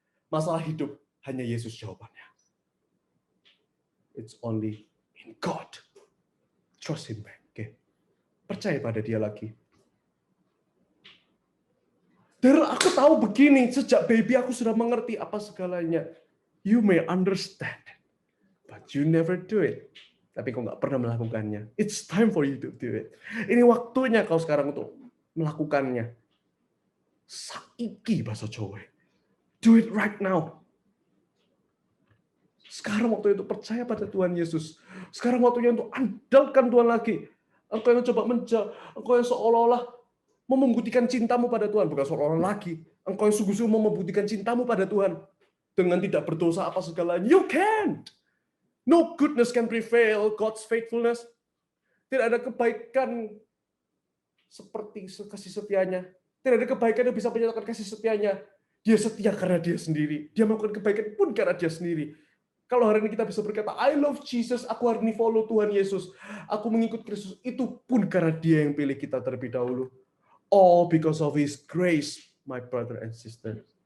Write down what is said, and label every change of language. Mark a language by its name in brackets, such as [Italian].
[Indonesian] Masalah hidup hanya Yesus jawabannya. [English] It's only in God. Trust Him back. Okay. [Indonesian] Percaya pada Dia lagi. Dan aku tahu begini, sejak baby aku sudah mengerti apa segalanya. [English] You may understand, but you never do it. [Indonesian] Tapi kau nggak pernah melakukannya. [English] It's time for you to do it. [Indonesian] Ini waktunya kau sekarang untuk melakukannya. [Javanese] Saiki bahasa Jawa. [English] Do it right now. [Indonesian] Sekarang waktunya untuk percaya pada Tuhan Yesus. Sekarang waktunya untuk andalkan Tuhan lagi. Engkau yang coba engkau yang seolah-olah mau membuktikan cintamu pada Tuhan. Bukan seolah-olah lagi. Engkau yang sungguh-sungguh mau membuktikan cintamu pada Tuhan. Dengan tidak berdosa apa segalanya. [English] You can't. No goodness can prevail God's faithfulness. [Indonesian] Tidak ada kebaikan seperti kasih setianya. Tidak ada kebaikan yang bisa menyatakan kasih setianya. Dia setia karena Dia sendiri. Dia melakukan kebaikan pun karena Dia sendiri. Kalau hari ini kita bisa berkata, [English] I love Jesus, [Indonesian] aku hari ini follow Tuhan Yesus. Aku mengikut Kristus, itu pun karena Dia yang pilih kita terlebih dahulu. [English] All because of His grace, my brother and sister.